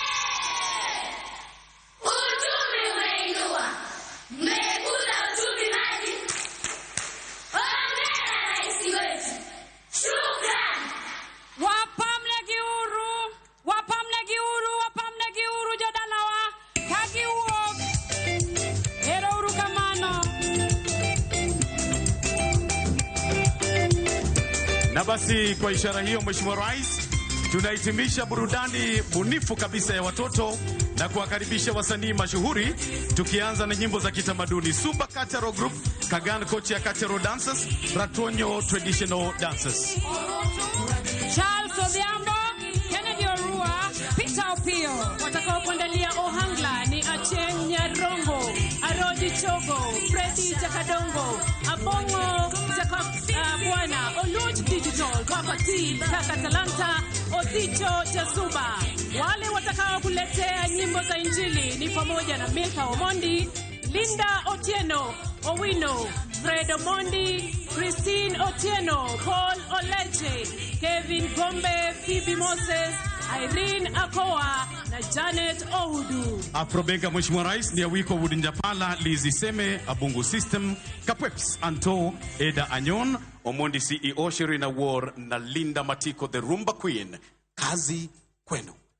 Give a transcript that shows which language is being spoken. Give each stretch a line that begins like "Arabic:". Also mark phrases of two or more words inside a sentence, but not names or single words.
Swahili: Uchumi umeinua. Mmekuza uchumi maji. Hongera Rais wetu. Shukrani.
Luo (Kenya and Tanzania): Wapamne giuru jodalawa kagiwuok. Ero uru kamano.
Swahili: Na basi kwa ishara hiyo, Mheshimiwa Rais, tunahitimisha burudani bunifu kabisa ya watoto na kuwakaribisha wasanii mashuhuri, tukianza na nyimbo za kitamaduni. Super Cultural Group, Kagan Kochia Cultural Dancers, Ratonyo Traditional Dancers. Charles Odhiambo, Kennedy Orua, Peter Opio. Watakao kuandalia ohangla ni Acheng Nyarongo, Arodi Chogo, Freddy Jakadongo, Abongo Bwana, Oluch Digital, Kwakati, Kaka Talanta, Osicho Chasuba. Wale watakao kuletea nyimbo za Injili ni pamoja na Milka Omondi, Linda Otieno, Owino, Fred Omondi, Christine Otieno, Paul Oleche, Kevin Gombe, Phoebe Moses, Irene Akoa na Janet Oudu. Afrobenga, Mheshimiwa Rais, ni Awiko Wudinjapala, Lizi Seme, Abungu System, Kapweps, Anto, Eda Anyon, Omondi CEO, Sherina War na Linda Matiko, the Rumba Queen. Kazi kwenu.